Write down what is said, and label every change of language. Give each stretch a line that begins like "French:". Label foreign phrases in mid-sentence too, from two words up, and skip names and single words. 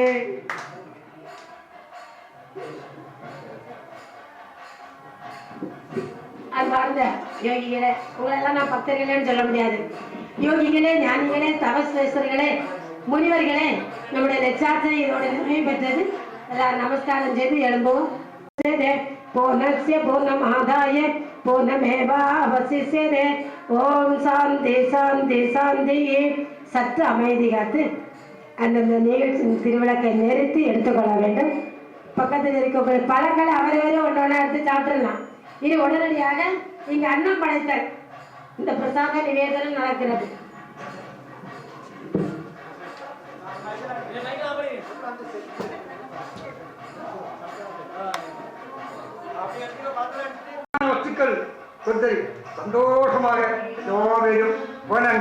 Tamil: அன்பார்ந்த யோகிகளே, உங்களெல்லாம் நான் பக்தர்களேன்னு சொல்ல முடியாது. யோகிகளே, ஞானிகளே, தபஸ்வேஸ்வர்களே, முனிவர்களே, நம்முடைய லட்சார்த்தனை இதோட நிறைவு பெற்றது. எல்லாரும் நமஸ்காரம் செய்து எழும்புவோம்.
Sanskrit: पूर्णस्य पूर्णमादाय पूर्णमेवावशिष्यते. ओम् शान्ति शान्ति शान्ति.
Tamil: சற்று அமைதி காத்து அந்தந்த நிகழ்ச்சியின் திருவிளக்கை நிறுத்தி எடுத்துக்கொள்ள வேண்டும். பக்கத்தில் இருக்கக்கூடிய பழங்களை அவரவரே ஒன்றொன்னா எடுத்து சாப்பிடலாம். இது உடனடியாக இங்கு அன்னம் படைத்தல் இந்த பிரசாத நிவேதனம் நடக்கிறது. வஸ்துக்கள் கொடுத்தது சந்தோஷமாக எல்லோரும் போனாங்க.